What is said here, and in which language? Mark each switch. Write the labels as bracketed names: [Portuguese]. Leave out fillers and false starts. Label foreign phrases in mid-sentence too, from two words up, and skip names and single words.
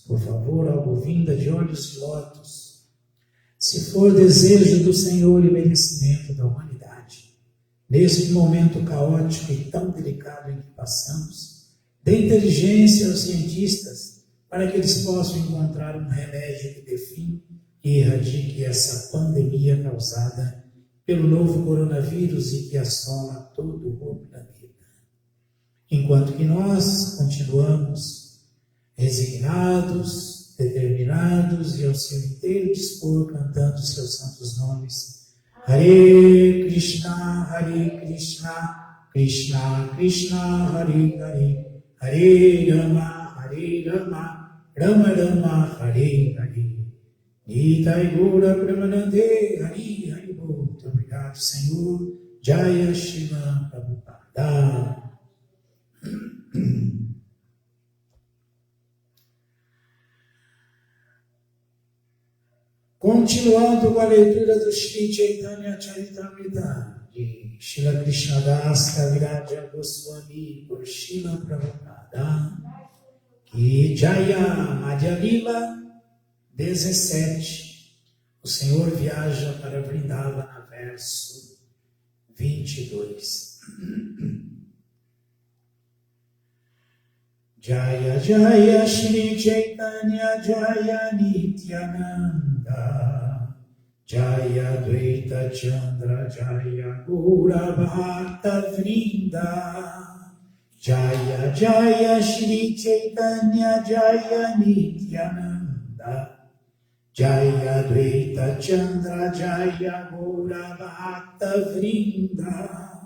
[Portuguese] Por favor, algo-vinda de olhos de lótus, se for desejo do Senhor e merecimento da humanidade, neste momento caótico e tão delicado em que passamos, dê inteligência aos cientistas para que eles possam encontrar um remédio que dê fim e erradique essa pandemia causada pelo novo coronavírus e que assola todo o planeta. Enquanto que nós continuamos resignados, determinados e ao seu inteiro dispor cantando seus santos nomes, [Sanskrit] हरे कृष्ण, कृष्ण कृष्ण, हरे हरे, हरे राम, राम राम, हरे हरे. [Bangla] নিতাই গুর প্রেমানন্দে, হরে হরে বোল. [Portuguese] Muito obrigado, Senhor. Jaya Shiva Prabhupada. Continuando com a leitura do Shri Chaitanya Charitamrita de Srila Krishnadas Kaviraja Goswami por Srila Prabhupada, que Jaya Madhya Lila 17, o Senhor viaja para Vrindavana, verso 22. [Sanskrit] जय जय श्री चैतन्य जय नित्यानन्द जय द्वैत चन्द्र जय गौर भक्त वृन्द जय जय श्री चैतन्य जय नित्यानन्द जय द्वैत चन्द्र जय गौर भक्त वृन्द.